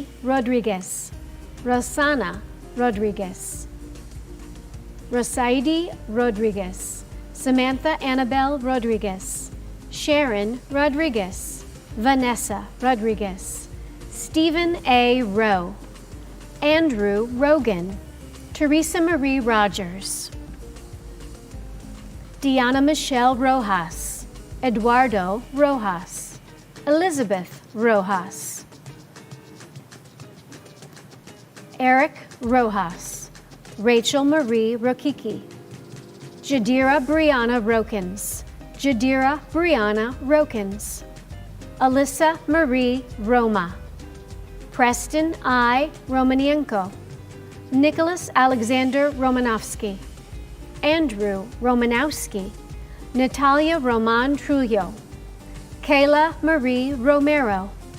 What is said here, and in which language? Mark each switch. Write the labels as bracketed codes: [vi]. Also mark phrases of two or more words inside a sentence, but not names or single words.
[en] Rodriguez, Rosana Rodriguez, Rosaidi Rodriguez, Samantha Annabelle Rodriguez, Sharon Rodriguez, Vanessa Rodriguez, Stephen A. Rowe, Andrew Rogan, Teresa Marie Rogers, Diana Michelle Rojas, Eduardo Rojas, Elizabeth Rojas, Eric Rojas, Rachel Marie Rokicki, Jadira Brianna Rokins, Jadira Brianna Rokins, Alyssa Marie Roma, Preston I. Romanienko, Nicholas Alexander Romanovsky, Andrew Romanowski, Natalia Roman Trujillo, Kayla Marie Romero,